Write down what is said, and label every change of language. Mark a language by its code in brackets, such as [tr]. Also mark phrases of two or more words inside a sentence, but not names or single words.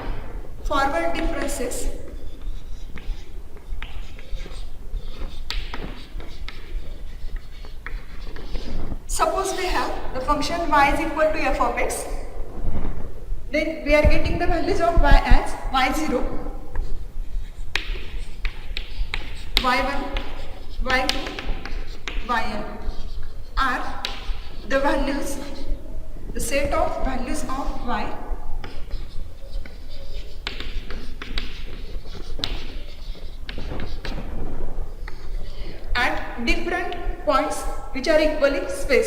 [en] Forward differences. Suppose we have the function y is equal to f of x, then we are getting the values of y as y0, y1, y2, yn are the values the set of values of y at different points which are equally spaced.